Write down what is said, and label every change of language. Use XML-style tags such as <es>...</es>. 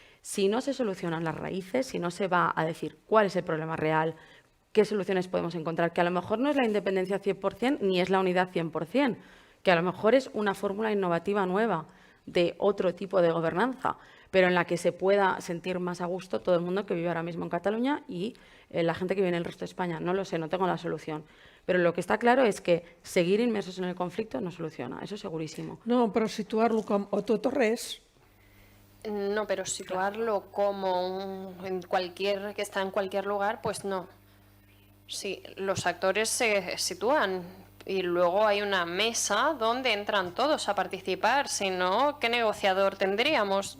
<es>Si no se solucionan las raíces, si no se va a decir cuál es el problema real, qué soluciones podemos encontrar, que a lo mejor no es la independencia 100% ni es la unidad 100%, que a lo mejor es una fórmula innovativa nueva de otro tipo de gobernanza, pero en la que se pueda sentir más a gusto todo el mundo que vive ahora mismo en Cataluña y la gente que vive en el resto de España. No lo sé, no tengo la solución. Pero lo que está claro es que seguir inmersos en el conflicto no soluciona, eso segurísimo.</es> <ca>No, però situar-lo com o tot o res.</ca> <es>No, pero situarlo como que está en cualquier lugar, pues no. Sí, los actores se sitúan y luego hay una mesa donde entran todos a participar. Si no, ¿qué negociador tendríamos?</es>